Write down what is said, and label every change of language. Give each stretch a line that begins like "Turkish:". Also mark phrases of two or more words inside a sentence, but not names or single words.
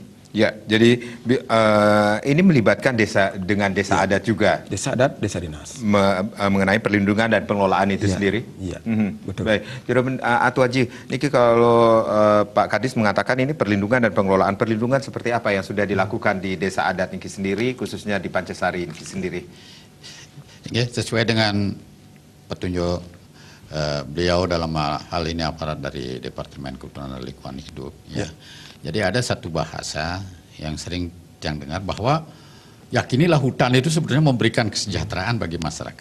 Indonesian: Ya, jadi ini melibatkan desa dengan desa adat juga. Desa adat, desa dinas. Mengenai perlindungan dan pengelolaan itu sendiri. Iya, betul. Baik, jadi Atu Haji, niki kalau Pak Kadis mengatakan ini perlindungan dan pengelolaan, perlindungan seperti apa yang sudah dilakukan di desa adat niki sendiri, khususnya di Pancasari niki sendiri? Ya, sesuai dengan petunjuk beliau dalam hal ini aparat dari Departemen Kehutanan dan Lingkungan Hidup. Ya. Jadi ada satu bahasa yang sering yang dengar bahwa yakinilah hutan itu sebenarnya memberikan kesejahteraan bagi masyarakat.